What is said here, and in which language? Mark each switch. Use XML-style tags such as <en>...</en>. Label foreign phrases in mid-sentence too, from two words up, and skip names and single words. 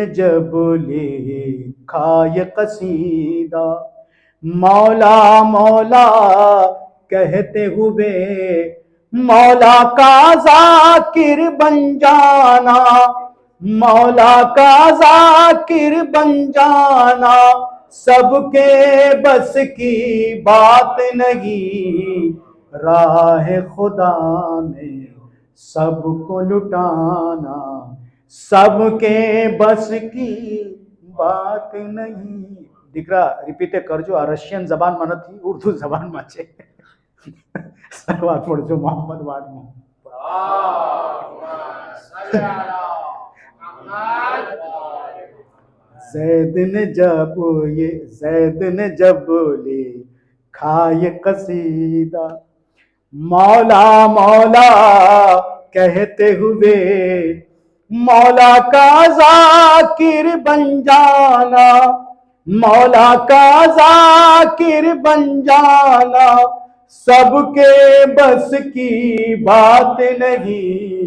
<ur>جب لکھا یہ قصیدہ مولا مولا کہتے ہوئے مولا کا ذاکر بن جانا, مولا کا ذاکر بن جانا سب کے بس کی بات نہیں. راہ خدا میں سب کو لٹانا سب کے بس کی بات نہیں.</ur> <gu>દીકરા રિપીટ કરજો, આ રશિયન જબાનમાં નથી, ઉર્દુ જબાનમાં છે. સલવાત પડજો મોહમ્મદ વાળમાં.</gu> <ur>زید نے جب لکھا یہ قصیدہ مولا مولا کہتے ہوئے مولا کا ذاکر بن جانا, مولا کا ذاکر بن جانا سب کے بس کی بات نہیں.</ur>